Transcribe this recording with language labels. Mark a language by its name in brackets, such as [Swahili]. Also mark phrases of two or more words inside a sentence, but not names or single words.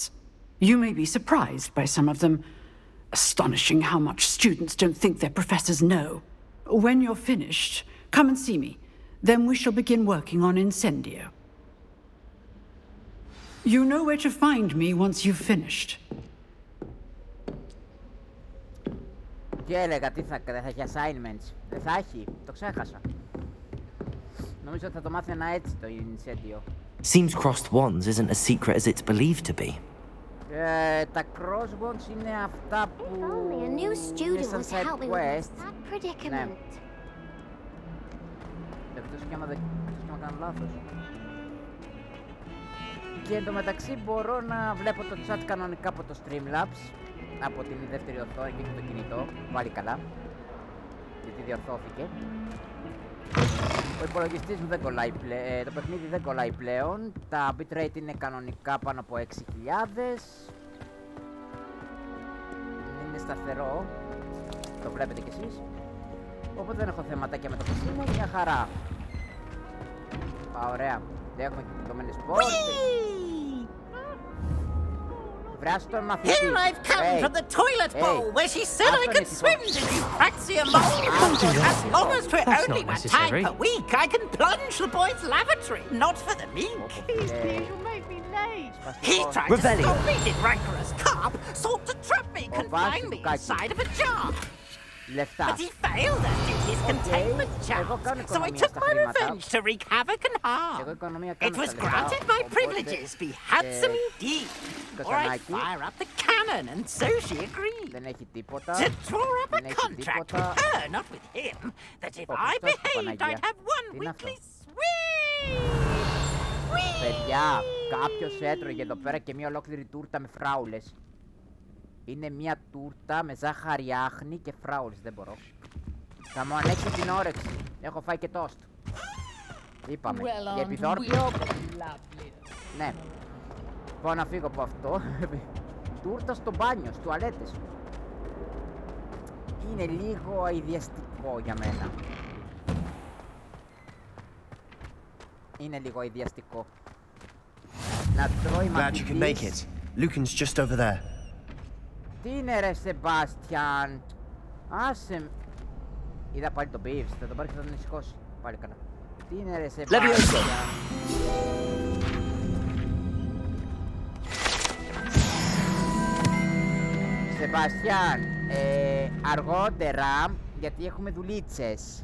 [English] You may be surprised by some of them. Astonishing how much students don't think their professors know. When you're finished, come and see me. Then we shall begin working on Incendio. You know where to find me once you've finished. [Greek] Τι έλεγα, δεν θα έχει assignments. Δεν θα έχει, το ξέχασα. Νομίζω ότι θα το μάθαινα έτσι το Incendio. [English] Seems crossed wands isn't as secret as it's believed to be. [Greek] Τα crossbones είναι αυτά που [English] Only a new [Greek] είναι [English] student [Greek] σαν [English] was side helping with quest. that predicament. [Greek] Εκτός και άμα κάνω λάθος. Και εντωμεταξύ μπορώ να βλέπω το chat κανονικά από το Streamlabs, από την δεύτερη οθόνη και το κινητό, πάλι καλά, γιατί διορθώθηκε. Ο υπολογιστής μου δεν κολλάει πλέον, το παιχνίδι δεν κολλάει πλέον, τα bitrate είναι κανονικά πάνω από 6.000. Είναι σταθερό, το βλέπετε κι εσείς. Οπότε δεν έχω θέματάκια με το PC μου, μια χαρά. Ωραία, δεν έχουμε κυκλωμένες πόρτες. Βράσ' τον μαθητή. [English] Here I've come from the toilet bowl where she said I could swim, did you praxia mole? As long as for That's only not one time necessary. per week, I can plunge the boys' lavatory, not for the meek. You'll make me late. He tried to Revelio. stop me, did rancorous carp, sought to trap me, confine me inside of a jar. [Greek] Λεφτά. [English] But he failed at it, his containment [Greek] Εγώ [English] charms. [Greek] κάνω [English] So I [Greek] οικονομία [English] took [Greek] στα [English] my [Greek] χρήματα. [English] revenge to wreak havoc and [Greek] Εγώ [English] harm. [Greek] οικονομία [English] It [Greek] κάνω [English] was [Greek] στα λεφτά, [English] granted my [Greek] οπότε, [English] privileges, be handsome indeed. Or I [Greek] καζανάκι. [English] fire up the cannon, and so she agreed. [Greek] Δεν έχει τίποτα. [English] To draw up a [Greek] Δεν έχει [English] contract [Greek] τίποτα. [English] with her, not with him, that if [Greek] Ο [English] I [Greek] Χριστός του [English] behaved, [Greek] Παναγία. [English] I'd have one [Greek] Τι είναι αυτό? [English] weekly swing. [Greek] Παιδιά, κάποιος έτρωγε εδώ πέρα και μια ολόκληρη τούρτα με φράουλες. Είναι μια τούρτα με ζάχαρη άχνη και φράουλες, δεν μπορώ. Θα μου ανέξει την όρεξη. Έχω φάει και τόστ. Είπαμε. Για επιδόρπιο. Ναι. Πάω να φύγω από αυτό. Τούρτα στο μπάνιο, στις τουαλέτες. Είναι λίγο αηδιαστικό για μένα. Είναι λίγο αηδιαστικό. Να τρώει [English] Glad you can make [Greek] μαθητής. [English] it. Lucan's just over there. [Greek] Τι είναι ρε Σεμπάστιαν. Άσε. Είδα πάλι τον Beeves, θα τον πάρει και θα τον σηκώσει. Πάλι καλά. Τι είναι ρε Σεμπάστιαν. Σεμπάστιαν, αργότερα, γιατί έχουμε δουλίτσες.